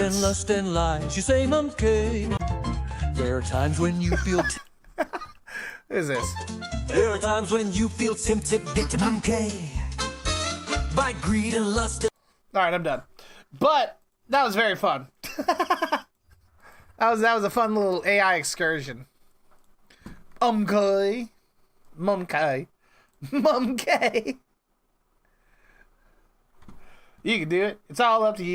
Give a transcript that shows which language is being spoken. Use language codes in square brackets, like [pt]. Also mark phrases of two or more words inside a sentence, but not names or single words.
[en] By greed and lust and lies, you say Mumkay. There are times when you feel What is this? There are times when you feel tempted, get to Mumkay. By greed and lust. Alright, I'm done. But that was very fun. that was a fun little AI excursion. Mumkay. Mumkay. Mumkay. You can do it. It's all up to you.